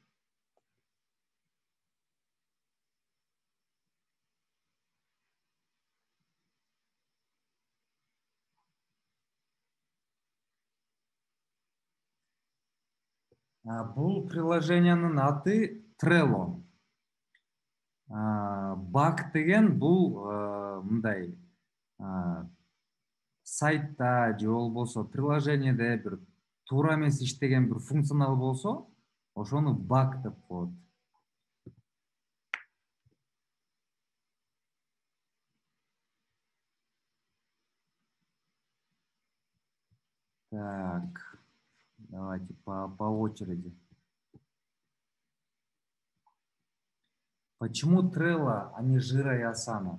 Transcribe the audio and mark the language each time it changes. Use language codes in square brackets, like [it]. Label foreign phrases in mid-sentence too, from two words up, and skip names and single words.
[ky] Бул приложениянын аты Trello. Баг деген бул мындай сайтта же болбосо приложениеде бир туура эмес иштеген бир функционал болсо, ошону баг деп коет. [ru] Так, давайте по очереди. Почему Trello, а не Jira и Asana?